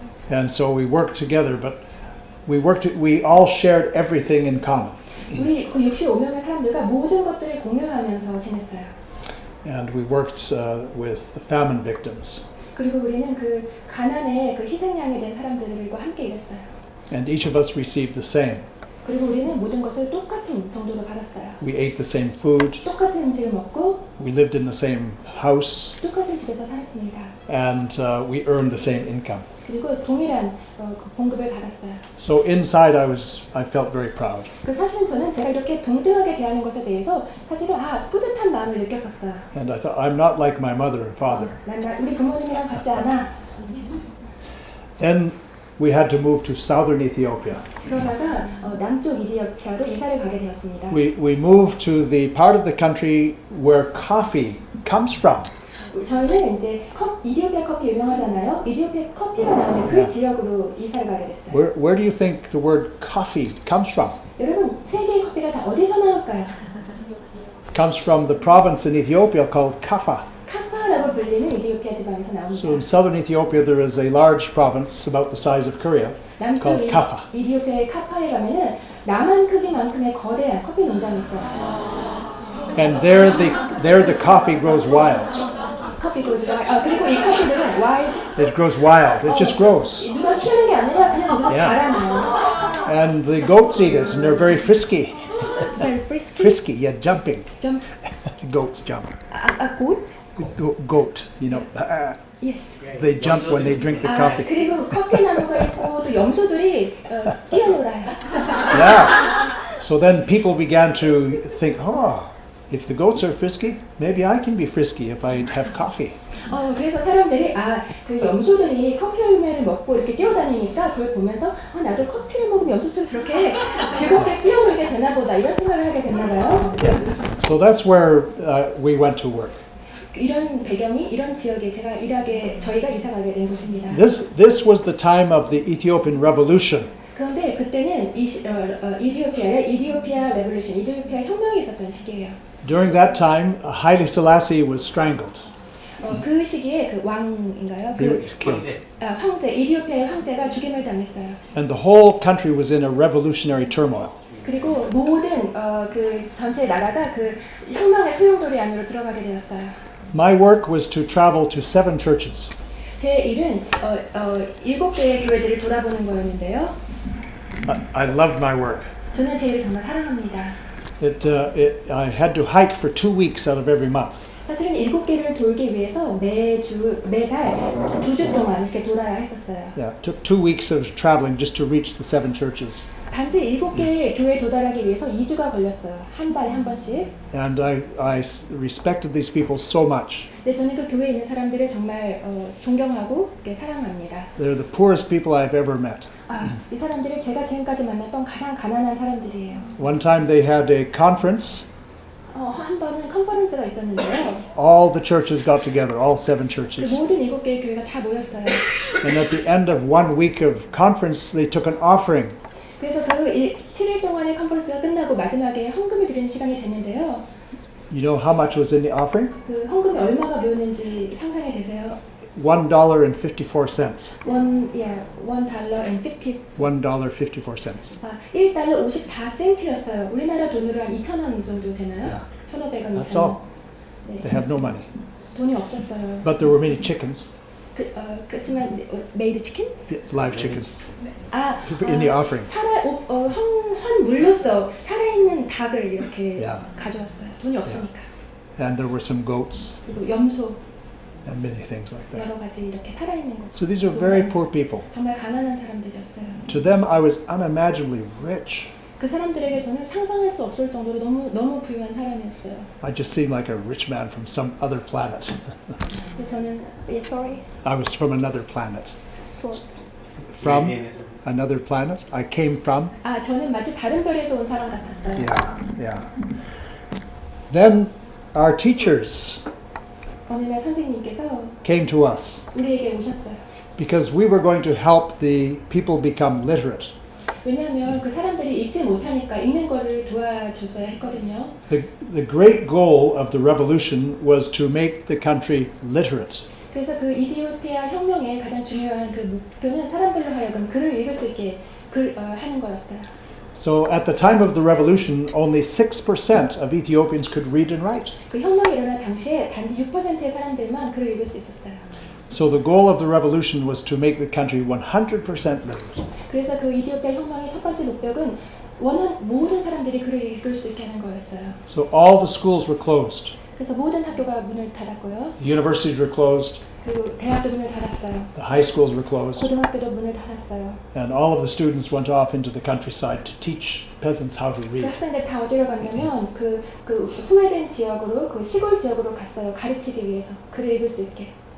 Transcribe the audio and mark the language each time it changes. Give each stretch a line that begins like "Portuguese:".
English: And so we worked together, but we all shared everything in common.
Korean: 우리 그 65명의 사람들과 모든 것들을 공유하면서 지냈어요.
English: And we worked with the famine victims.
Korean: 그리고 우리는 그 가난의 그 희생양이 된 사람들과 함께 일했어요.
English: And each of us received the same.
Korean: 그리고 우리는 모든 것을 똑같은 정도로 받았어요.
English: We ate the same food.
Korean: 똑같은 음식을 먹고
English: We lived in the same house.
Korean: 똑같은 집에서 살았습니다.
English: And we earned the same income.
Korean: 그리고 동일한 봉급을 받았어요.
English: So inside I felt very proud.
Korean: 그 사실은 저는 제가 이렇게 동등하게 대하는 것에 대해서 사실은 뿌듯한 마음을 느꼈었어요.
English: And I thought, I'm not like my mother and father.
Korean: 우리 부모님이랑 같지 않아.
English: Then we had to move to southern Ethiopia.
Korean: 그러다가 남쪽 이디오피아로 이사를 가게 되었습니다.
English: We moved to the part of the country where coffee comes from.
Korean: 저희는 이제 이디오피아 커피 유명하잖아요. 이디오피아 커피가 나오는 그 지역으로 이사를 가게 됐어요.
English: Where do you think the word coffee comes from?
Korean: 여러분, 세계의 커피가 다 어디서 나올까요?
English: It comes from the province in Ethiopia called Kaffa.
Korean: 카파라고 불리는 이디오피아 지방에서
English: So in southern Ethiopia there is a large province about the size of Korea
Korean: 남쪽
English: called Kaffa.
Korean: 이디오피아의 카파에 가면은 남한 크기만큼의 거대한 커피 농장이 있어요.
English: And there the coffee grows wild.
Korean: 커피
English: grows wild.
Korean: 그리고 이 커피들은 wild.
English: It grows wild. It just grows.
Korean: 누가 키우는 게 아니라 그냥 누가
English: Yeah.
Korean: 자라나요.
English: And the goats eat it, and they're very frisky. Very frisky. Frisky, yeah, jumping.
Korean: 좀
English: Goats jump. goat. Goat, you know. Yes. They jump when they drink the coffee.
Korean: 그리고 커피 나무가 있고 또 염소들이 뛰어놀아요.
English: Yeah. So then people began to think, if the goats are frisky, maybe I can be frisky if I have coffee.
Korean: 그래서 사람들이 그 염소들이 커피 열매를 먹고 이렇게 뛰어다니니까 그걸 보면서 나도 커피를 먹으면 염소처럼 저렇게 즐겁게 뛰어놀게 되나 보다 이런 생각을 하게 됐나 봐요.
English: Yeah. So that's where we went to work.
Korean: 이런 배경이 이런 지역에 저희가 이사 가게 된 곳입니다.
English: This was the time of the Ethiopian Revolution.
Korean: 그런데 그때는 이디오피아 레볼루션, 이디오피아 혁명이 있었던 시기예요.
English: During that time, Haile Selassie was strangled.
Korean: 그 시기에 그 왕인가요?
English: He was killed.
Korean: 황제, 이디오피아의 황제가 죽임을 당했어요.
English: And the whole country was in a revolutionary turmoil.
Korean: 그리고 모든 그 전체 나라가 그 혁명의 소용돌이 안으로 들어가게 되었어요.
English: My work was to travel to 7 churches.
Korean: 제 일은 7개의 교회들을 돌아보는 거였는데요.
English: I loved my work.
Korean: 저는 제 일을 정말 사랑합니다.
English: I had to hike for 2 weeks out of every month.
Korean: 사실은 7개를 돌기 위해서 매달 2주 동안 이렇게 돌아야 했었어요.
English: Yeah, it took 2 weeks of traveling just to reach the 7 churches.
Korean: 단지 7개의 교회에 도달하기 위해서 2주가 걸렸어요. 한 달에 한 번씩.
English: And I respected these people so much.
Korean: 네, 저는 그 교회에 있는 사람들을 정말 존경하고 사랑합니다.
English: They're the poorest people I've ever met.
Korean: 이 사람들이 제가 지금까지 만났던 가장 가난한 사람들이에요.
English: One time they had a conference.
Korean: 한 번은 컨퍼런스가 있었는데요.
English: All the churches got together, all 7
Korean: 그
English: churches.
Korean: 모든 7개의 교회가 다 모였어요.
English: And at the end of 1 week of conference, they took an offering.
Korean: 그래서 그 7일 동안의 컨퍼런스가 끝나고 마지막에 헌금을 드리는 시간이 됐는데요.
English: You know how much was in the offering?
Korean: 그 헌금이 얼마가 모였는지 상상이 되세요?
English: $1.54. $1.50. $1.54.
Korean: 1달러 54센트였어요. 우리나라 돈으로 한 2,000원 정도 되나요?
English: Yeah.
Korean: 1,500원,
English: That's
Korean: 2,000원.
English: all. They have no money.
Korean: 돈이 없었어요.
English: But there were many chickens,
Korean: 그렇지만
English: made chickens? live chickens, in in the offering.
Korean: 환물로서 살아있는 닭을 이렇게
English: Yeah.
Korean: 가져왔어요. 돈이 없으니까.
English: And there were some goats
Korean: 그리고 염소
English: and many things like that.
Korean: 여러 가지 이렇게 살아있는 것.
English: So these are very poor people.
Korean: 정말 가난한 사람들이었어요.
English: To them, I was unimaginably rich.
Korean: 그 사람들에게 저는 상상할 수 없을 정도로 너무 부유한 사람이었어요.
English: I just seemed like a rich man from some other planet.
Korean: 저는 sorry.
English: I was from another planet. So, From another planet? I came from?
Korean: 저는 마치 다른 별에서 온 사람 같았어요.
English: Yeah. Then our teachers
Korean: 어느 날 선생님께서
English: came to us
Korean: 우리에게 오셨어요.
English: because we were going to help the people become literate.
Korean: 왜냐하면 그 사람들이 읽지 못하니까 읽는 거를 도와줬어야 했거든요.
English: The great goal of the revolution was to make the country literate.
Korean: 그래서 그 이디오피아 혁명의 가장 중요한 그 목표는 사람들로 하여금 글을 읽을 수 있게 하는 거였어요.
English: So at the time of the revolution, only 6% of Ethiopians could read and write.
Korean: 그 혁명이 일어난 당시에 단지 6%의 사람들만 글을 읽을 수 있었어요.
English: So the goal of the revolution was to make the country 100% literate.
Korean: 그래서 그 이디오피아 혁명의 첫 번째 목표는 모든 사람들이 글을 읽을 수 있게 하는 거였어요.
English: So all the schools were closed.
Korean: 그래서 모든 학교가 문을 닫았고요.
English: The universities were closed.
Korean: 그리고 대학도 문을 닫았어요.
English: The high schools were closed.
Korean: 고등학교도 문을 닫았어요.
English: And all of the students went off into the countryside to teach peasants how to
Korean: 그
English: read.
Korean: 학생들 다 어디로 갔냐면 그 소외된 지역으로 그 시골 지역으로 갔어요. 가르치기 위해서 글을 읽을 수 있게.